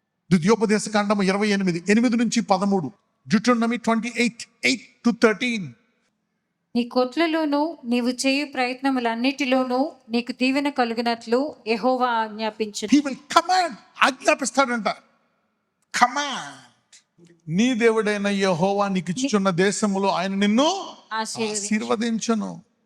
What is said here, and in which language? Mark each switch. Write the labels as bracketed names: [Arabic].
[Telugu] ద్వితీయోపదేశ కాండము 28:8-13, Deuteronomy 28:8-13. నీ కొట్లలోనూ నీవు చేయు ప్రయత్నములన్నిటిలోనూ నీకు దీవెన కలుగునట్లు యెహోవా ఆజ్ఞాపించును. [English] He will command, [Telugu] ఆజ్ఞాపిస్తాడంట. [English] Command. [Telugu] నీ దేవుడైన యెహోవా నీకు ఇచ్చుచున్న దేశములో ఆయన నిన్ను ఆశీర్వదించును.